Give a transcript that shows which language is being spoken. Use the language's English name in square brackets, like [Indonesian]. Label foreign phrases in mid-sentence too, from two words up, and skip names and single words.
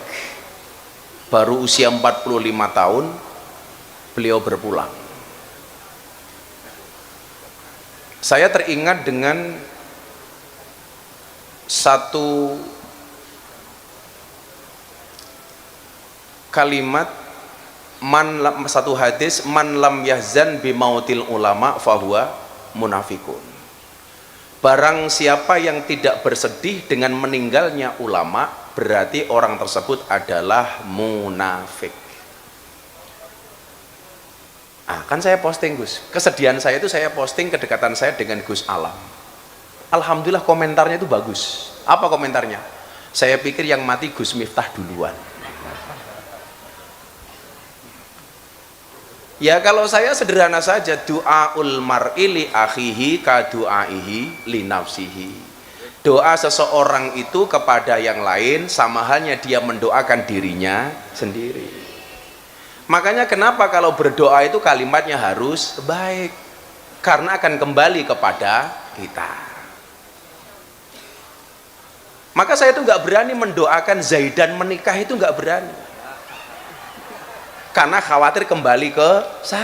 [Indonesian] Baru usia 45 tahun beliau berpulang. Saya teringat dengan satu kalimat, satu hadis, [Arabic] من لم يحزن بموت العلماء فهو منافق. [Indonesian] Barang siapa yang tidak bersedih dengan meninggalnya ulama, berarti orang tersebut adalah munafik. Kan saya posting Gus, kesedihan saya itu saya posting kedekatan saya dengan Gus Alam. Alhamdulillah komentarnya itu bagus. Apa komentarnya? Saya pikir yang mati Gus Miftah duluan. Ya kalau saya sederhana saja, [Arabic] دعاء المرء لأخيه كدعائه لنفسه. [Indonesian] Doa seseorang itu kepada yang lain sama halnya dia mendoakan dirinya sendiri. Makanya kenapa kalau berdoa itu kalimatnya harus baik, karena akan kembali kepada kita. Maka saya itu nggak berani mendoakan Zaidan menikah, itu nggak berani, karena khawatir kembali ke saya.